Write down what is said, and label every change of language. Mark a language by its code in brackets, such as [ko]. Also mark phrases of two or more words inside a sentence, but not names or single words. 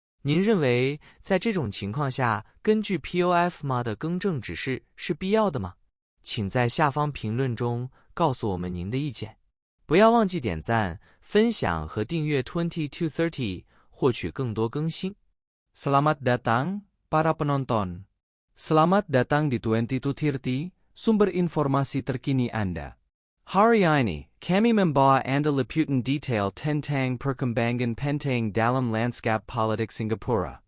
[zh] 您认为在这种情况下，根据 POF 的更正指示是必要的吗？请在下方评论中告诉我们您的意见。不要忘记点赞、分享和订阅2230，获取更多更新。 [id] Selamat datang, para penonton. Selamat datang di 2230, sumber informasi terkini Anda. Hari ini, kami membawa Anda liputan detail tentang perkembangan penting dalam lanskap politik Singapura.